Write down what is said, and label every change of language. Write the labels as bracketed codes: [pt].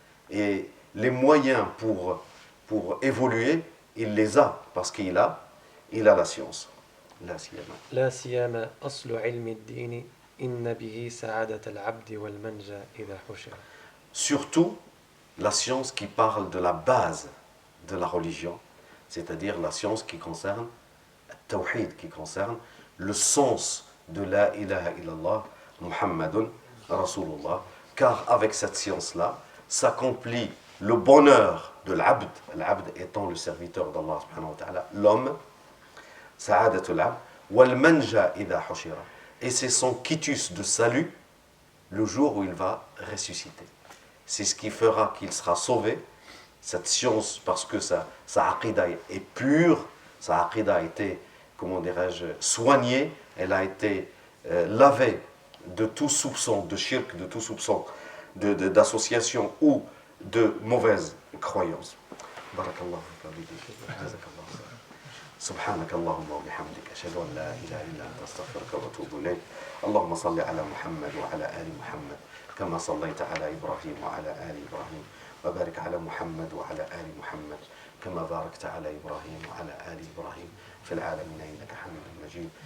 [fr] Et les moyens pour évoluer, il les a, parce qu'il a la science. [ar] لا سيما أصل علم الدين إن به سعادة العبد والمنجى إذا حشر. [fr] Surtout la science qui parle de la base de la religion, c'est-à-dire la science qui concerne le tawhid, qui concerne le sens de [ar] la ilaha illallah Muhammadun Rasulullah, [fr] car avec cette science-là s'accomplit le bonheur de l'abd, l'abd étant le serviteur d'Allah [ar] subhanahu wa ta'ala, [fr] l'homme, [ar] sa'adatul abd, wal manja idha hushira, [fr] et c'est son quitus de salut le jour où il va ressusciter. C'est ce qui fera qu'il sera sauvé, cette science, parce que sa aqidah est pure, sa aqidah a été, comment dirais-je, soignée, elle a été lavée de tout soupçon de shirk, de tout soupçon d'association ou de mauvaise croyance. [ar] Barakallahu jazakallahu. سبحانك اللهم وبحمدك أشهد أن لا إله إلا أنت أستغفرك وأتوب إليك. اللهم صل على محمد وعلى آل محمد كما صليت على إبراهيم وعلى آل إبراهيم وبارك على محمد وعلى آل محمد كما باركت على إبراهيم وعلى آل إبراهيم في العالمين إنك حميد مجيد.